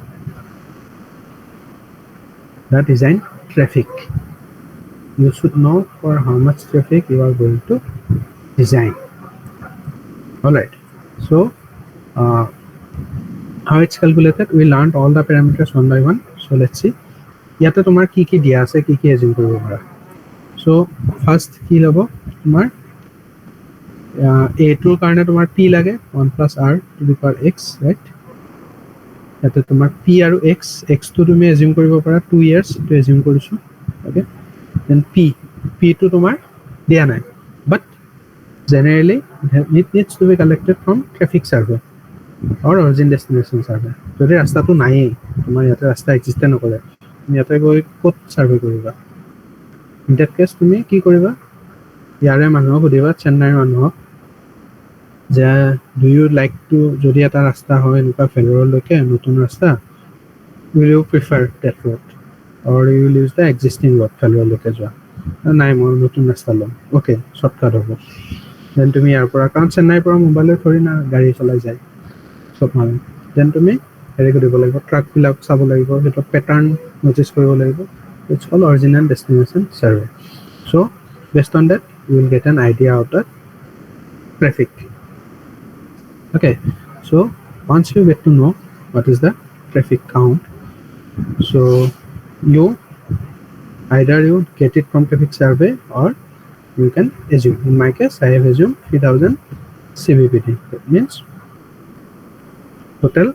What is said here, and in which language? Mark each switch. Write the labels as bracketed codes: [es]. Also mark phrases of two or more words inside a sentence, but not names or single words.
[en] the design traffic you should know for how much traffic you are going to design all right so uh, how it's calculated we learned all the parameters one by one so let's see [as] ইয়াতে তোমাৰ কি কি দিয়া আছে কি কি এজিউম কৰিব পাৰা [en] so first [as] কি লব তোমাৰ a টোৰ কাৰণে তোমাৰ p লাগে [en] 1 plus r to the power x right [as] ইয়াতে তোমাৰ p আৰু x টো তুমি এজিউম কৰিব পাৰা [en] 2 years [as] to এজিউম কৰিছো [en] okay then [as] p টো তোমাৰ দিয়া নাই [en] but generally it needs to be collected from traffic survey or origin destination survey [as] যদি ৰাস্তাটো নাইয়ে তোমাৰ ইয়াতে ৰাস্তা এক্সিষ্ট নকৰে তুমি ইয়াতে গৈ ক'ত সাৰ্ভে কৰিবা [en] in that case [as] তুমি কি কৰিবা ইয়াৰে মানুহক সুধিবা চেন্নাইৰ মানুহক [en] যে do you like to [as] যদি এটা ৰাস্তা হয় এনেকুৱা ফেলৰলৈকে নতুন ৰাস্তা [en] will you prefer that road or you will use the existing road [as] ফেলৰলৈকে যোৱা নাই মই নতুন ৰাস্তা ল'ম [en] okay shortcut [as] হ'ব then তুমি ইয়াৰ পৰা কাৰণ চেন্নাইৰ পৰা মুম্বাইলৈ থৰি না গাড়ী চলাই যায় সব মানুহ then তুমি হেৰি কৰিব লাগিব ট্ৰাকবিলাক চাব লাগিব সেইটো পেটাৰ্ণ নোটিছ কৰিব লাগিব [en] it's all original destination survey so based on that you will get an idea of the traffic okay so once you get to know what is the traffic count so you either you get it from traffic survey or you can assume in my case I have assumed 3000 cbpt that means total